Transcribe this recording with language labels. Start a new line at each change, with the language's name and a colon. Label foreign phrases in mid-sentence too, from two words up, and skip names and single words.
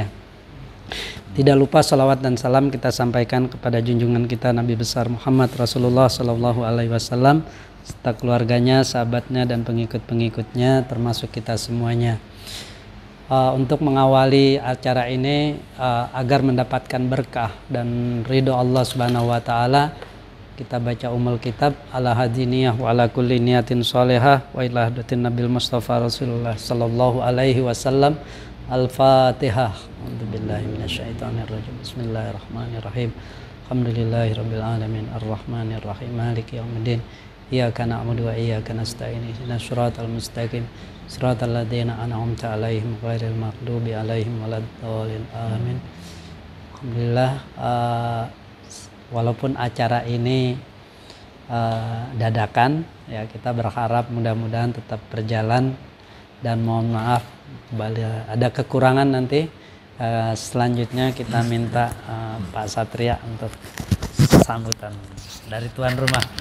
Indonesian: Tidak lupa salawat dan salam kita sampaikan kepada junjungan kita Nabi besar Muhammad Rasulullah
Arabic: صلى الله عليه وسلم
Indonesian: serta keluarganya, sahabatnya dan pengikut-pengikutnya termasuk kita semuanya. Untuk mengawali acara ini agar mendapatkan berkah dan ridho Allah
Arabic: سبحانه وتعالى,
Indonesian: kita baca Kitab
Arabic: على هذه النية وعلى كل نية صالحة وإلى حضرة النبي المصطفى رسول الله صلى الله عليه وسلم.
Indonesian: Al-Fatihah.
Arabic: أعوذ بالله من الشيطان الرجيم. بسم الله الرحمن الرحيم. الحمد لله رب العالمين الرحمن الرحيم مالك يوم الدين. إياك نعبد وإياك نستعين. اهدنا الصراط المستقيم. صراط الذين أنعمت عليهم غير المغضوب عليهم ولا الضالين. Amin.
Indonesian: Alhamdulillah, walaupun acara ini dadakan ya, kita berharap mudah-mudahan tetap berjalan, dan mohon maaf ada kekurangan nanti. Selanjutnya kita minta Pak Satria untuk sambutan dari tuan rumah.